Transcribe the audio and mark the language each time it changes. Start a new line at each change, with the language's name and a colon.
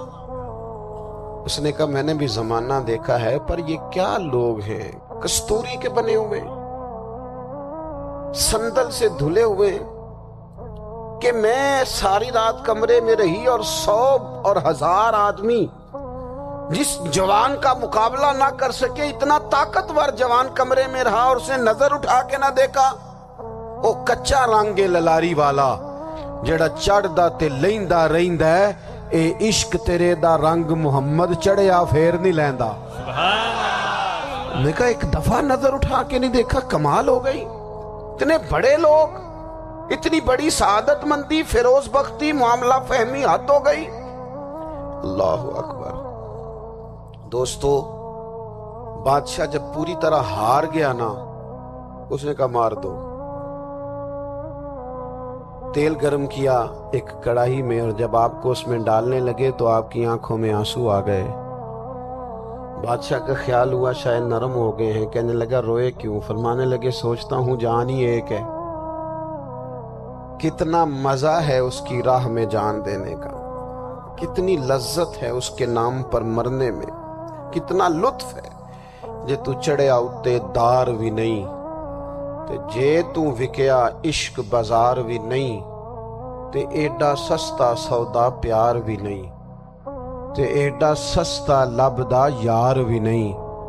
Urdu: اس نے کہا میں نے بھی زمانہ دیکھا ہے، پر یہ کیا لوگ ہیں، کستوری کے بنے ہوئے، سندل سے دھلے ہوئے، کہ میں ساری رات کمرے میں رہی اور 100 اور 1000 آدمی جس جوان کا مقابلہ نہ کر سکے، اتنا طاقتور جوان کمرے میں رہا اور اس نے نظر اٹھا کے نہ دیکھا.
Punjabi: وہ کچا رنگ للاری والا جڑا چڑھدا تے لیندا رہندا ہے، اے عشق تیرے دا رنگ محمد چڑھیا پھر نہیں لیندا.
Urdu: میں کہا ایک دفعہ نظر اٹھا کے نہیں دیکھا، کمال ہو گئی. اتنے بڑے لوگ، اتنی بڑی سعادت مندی، فیروز بختی، معاملہ فہمی حد ہو گئی. اللہ اکبر. دوستو، بادشاہ جب پوری طرح ہار گیا نا، اس نے کہا مار دو. تیل گرم کیا ایک کڑاہی میں، اور جب آپ کو اس میں ڈالنے لگے تو آپ کی آنکھوں میں آنسو آ گئے. بادشاہ کا خیال ہوا شاید نرم ہو گئے ہیں. کہنے لگا روئے کیوں؟ فرمانے لگے سوچتا ہوں جان ہی ایک ہے، کتنا مزہ ہے اس کی راہ میں جان دینے کا، کتنی لذت ہے اس کے نام پر مرنے میں، کتنا لطف ہے.
Punjabi: جے تو چڑھیا اتے دار بھی نہیں، تے جے تو وکیا عشق بازار بھی نہیں، تے ایڈا سستا سودا پیار بھی نہیں، تے ایڈا سستا لبدا یار بھی نہیں.